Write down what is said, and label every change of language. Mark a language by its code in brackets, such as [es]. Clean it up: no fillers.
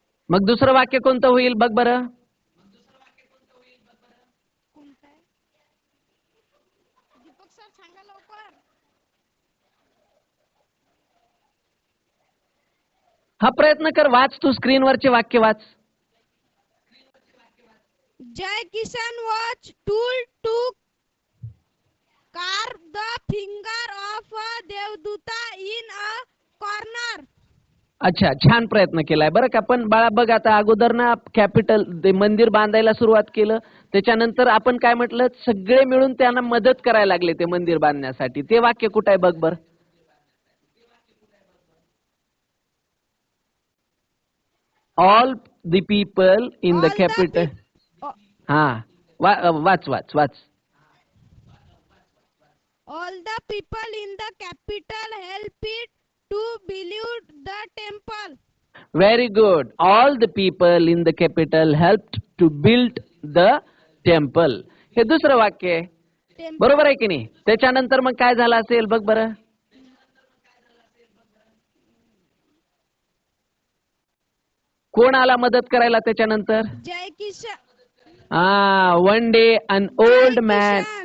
[mr] मग दुसरं वाक्य कोणतं होईल बघ बरं. दीपक सर सांगा लवकर. हा प्रयत्न कर, वाच तू स्क्रीनवरचे वाक्य वाच. [en] Jai Kishan was told to carve the finger of a Devduta in a corner. [mr] अच्छा, छान प्रयत्न केलाय बरं का. पण बाळा बघ, आता अगोदर ना कॅपिटल ते मंदिर बांधायला सुरुवात केलं, त्याच्यानंतर आपण काय म्हटलं, सगळे मिळून त्यांना मदत करायला लागले ते मंदिर बांधण्यासाठी. ते वाक्य कुठं आहे बघ बर. [en] All the people in the All the capital. people. [mr] हा, वाच वाच वाच. [en] All the people in the capital helped it to build the temple. Very good. All the people in the capital helped to build the temple. [mr] हे दुसरं वाक्य आहे. बरोबर आहे की नाही. त्याच्यानंतर मग काय झालं असेल बघ बरं. कोण आला मदत करायला त्याच्यानंतर? जय किशन. [en] One day an old man.